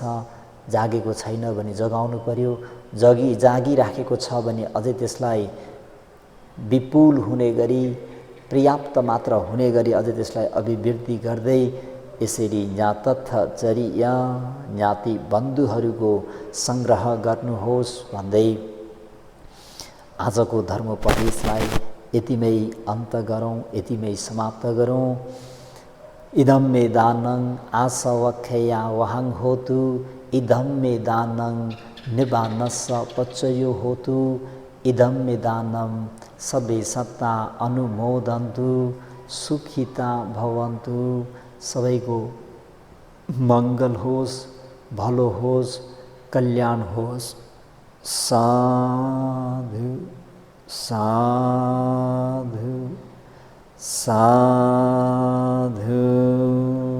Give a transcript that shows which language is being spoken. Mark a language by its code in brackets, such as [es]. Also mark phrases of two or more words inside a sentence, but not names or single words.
[ne] जागेको छैन भने जगाउनु पर्यो, जागिराखेको छ भने अझै त्यसलाई विपुल हुने गरी, पर्याप्त मात्र हुने गरी अझै त्यसलाई अभिवृद्धि गर्दै यसरी ज्ञातथचर्य ज्ञाति बन्धुहरूको सङ्ग्रह गर्नुहोस् भन्दै आजको धर्मोपदेशलाई यतिमै अन्त गरौँ, यतिमै समाप्त गरौँ। [pi] इदं मे दानं आसवख्यया वहं होतु, इदं मे दानं निबानस्स पच्चयो होतु, इदं मे दानं सबे सत्ता अनुमोदन्तु, सुखिता भवन्तु। [ne] सबैको मङ्गल होस्, भलो होस्, कल्याण होस्। [pi] साधु साधु साधु।